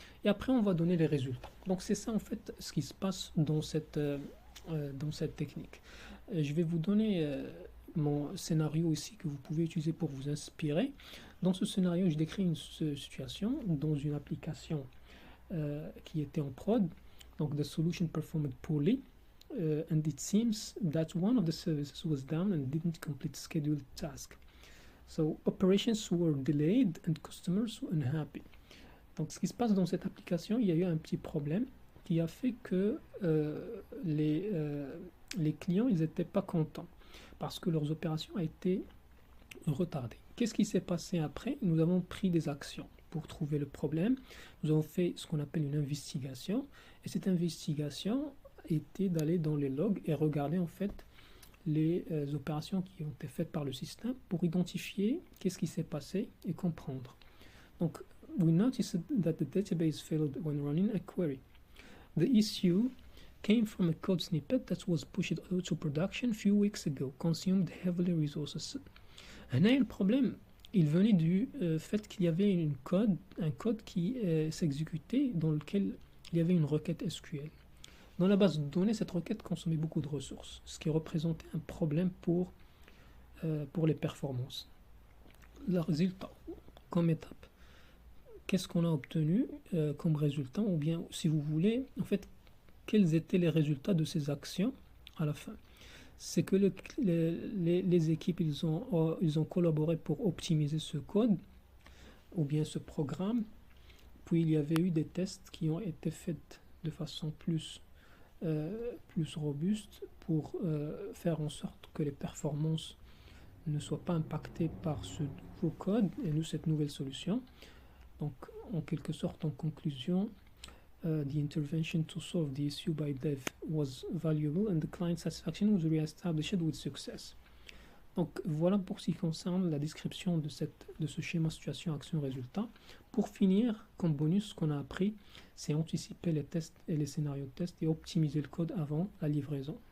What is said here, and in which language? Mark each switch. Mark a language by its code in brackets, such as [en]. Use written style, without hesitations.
[fr] Et après, on va donner les résultats. Donc c'est ça en fait ce qui se passe dans cette technique. Je vais vous donner mon scénario ici que vous pouvez utiliser pour vous inspirer. Dans ce scénario, je décris une situation dans une application qui était en prod. Donc [en] the solution performed poorly. And it seems that one of the services was down and didn't complete scheduled task. So operations were delayed and customers were unhappy. Donc ce qui se passe dans cette application, il y a eu un petit problème qui a fait que les clients ils n'étaient pas contents parce que leurs opérations ont été retardées. Qu'est-ce qui s'est passé après? Nous avons pris des actions pour trouver le problème. Nous avons fait ce qu'on appelle une investigation et cette investigation était d'aller dans les logs et regarder en fait les opérations qui ont été faites par le système pour identifier qu'est-ce qui s'est passé et comprendre. [fr] Donc, [en] we noticed that the database failed when running a query. The issue came from a code snippet that was pushed to production a few weeks ago, consumed heavily resources. [fr] Et là, le problème, il venait du fait qu'il y avait un code qui s'exécutait dans lequel il y avait une requête SQL. Dans la base de données, cette requête consommait beaucoup de ressources, ce qui représentait un problème pour les performances. Le résultat, comme étape, qu'est-ce qu'on a obtenu comme résultat, ou bien, si vous voulez, en fait, quels étaient les résultats de ces actions à la fin? C'est que les équipes, ils ont collaboré pour optimiser ce code, ou bien ce programme, puis il y avait eu des tests qui ont été faits de façon plus robuste pour faire en sorte que les performances ne soient pas impactées par ce nouveau code et cette nouvelle solution. Donc, en quelque sorte, en conclusion, [en] the intervention to solve the issue by dev was valuable and the client satisfaction was reestablished with success. [fr] Donc, voilà pour ce qui concerne la description de ce schéma situation-action-résultat. Pour finir, comme bonus, ce qu'on a appris, c'est anticiper les tests et les scénarios de test et optimiser le code avant la livraison.